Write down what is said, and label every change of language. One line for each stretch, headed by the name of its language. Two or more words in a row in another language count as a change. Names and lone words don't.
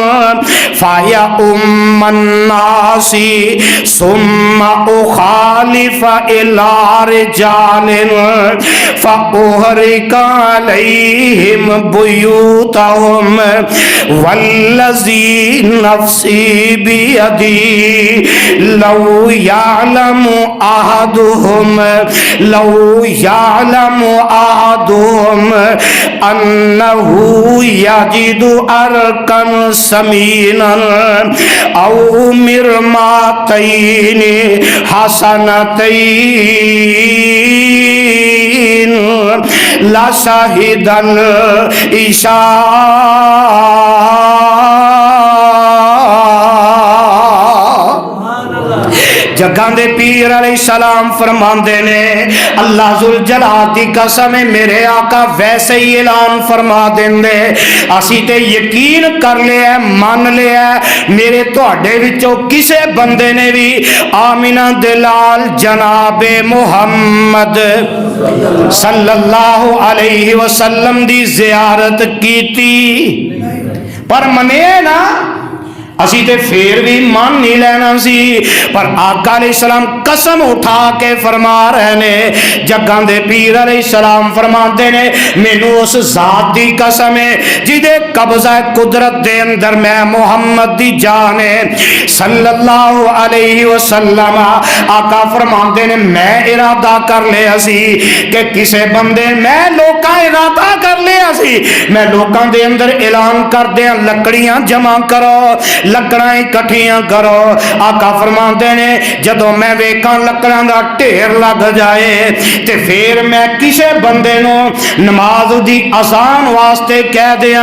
Arabic: فيؤم الناس ثم أخالف إلى رجال فأحرق عليهم بيوتهم والذي نفسي بيده لو يعلم أحدهم أنه يجد عرقا سمينا أو مرماتين حسنتين لشهد العشاء
Punjabi: ਜੱਗਾਂ ਦੇ ਪੀਰ ਅਲੈਹਿੱਸਲਾਮ ਫ਼ਰਮਾਂਦੇ ਨੇ,
Arabic: الله ذو الجلال
Punjabi: ਦੀ ਕਸਮ ਹੈ ਮੇਰੇ ਆਕਾ ਵੈਸੇ ਹੀ ਐਲਾਨ ਫ਼ਰਮਾ ਦੇਂਦੇ, ਅਸੀ ਤੇ ਯਕੀਨ ਕਰ ਲਿਆ ਮਾਨ ਲਿਆ ਮੇਰੇ ਤੁਹਾਡੇ ਵਿੱਚੋਂ ਕਿਸੇ ਬੰਦੇ ਨੇ ਭੀ ਆਮਿਨਾ ਦੇ ਲਾਲ ਜਨਾਬੇ ਮੁਹੰਮਦ
Arabic: صلى الله عليه وسلم
Punjabi: ਦੀ ਜ਼ਿਆਰਤ ਕੀਤੀ ਪਰ ਮੰਨੇ ਨਾ ਅਸੀ ਤੇ ਫਿਰ ਭੀ ਮਾਨ ਨਹੀਂ ਲੈਣਾ ਸੀ। ਪਰ ਆਕਾ ਅਲੈਹਿੱਸਲਾਮ ਕਸਮ ਉਠਾ ਕੇ ਫ਼ਰਮਾ ਰਹੇ ਨੇ, ਜੱਗਾਂ ਦੇ ਪੀਰ ਅਲੈਹਿੱਸਲਾਮ ਫ਼ਰਮਾਤੇ ਨੇ, ਮੈਨੂੰ ਉਸ ਜ਼ਾਤ ਦੀ ਕਸਮ ਹੈ ਜਿਦੇ ਕਬਜ਼ਾ ਕੁਦਰਤ ਦੇ ਅੰਦਰ ਮੈਂ ਮੁਹੰਮਦ ਦੀ ਜਾਨ ਹੈ
Arabic: صلى الله عليه وسلم.
Punjabi: ਆਕਾ ਫ਼ਰਮਾਤੇ ਨੇ ਮੈਂ ਇਰਾਦਾ ਕਰ ਲਿਆ ਸੀ ਕਿ ਕਿਸੇ ਬੰਦੇ ਮੈਂ ਲੋਕਾਂ ਇਰਾਦਾ ਕਰ ਲਿਆ ਸੀ ਮੈਂ ਲੋਕਾਂ ਦੇ ਅੰਦਰ ਐਲਾਨ ਕਰ ਦਿਆਂ ਲੱਕੜੀਆਂ ਜਮ੍ਹਾ ਕਰੋ ਲੱਕੜਾਂ ਇਕੱਠੀਆਂ ਕਰੋ। ਆਕਾ ਫ਼ਰਮਾਤੇ ਨੇ ਜਦੋਂ ਮੈਂ ਵੇਖਾਂ ਲੱਕੜਾਂ ਦਾ ਢੇਰ ਲੱਗ ਜਾਏ ਤੇ ਫਿਰ ਮੈਂ ਕਿਸੇ ਬੰਦੇ ਨੂੰ ਨਮਾਜ਼ ਦੀ ਅਜ਼ਾਨ ਵਾਸਤੇ ਕਹਿ ਦਿਆਂ।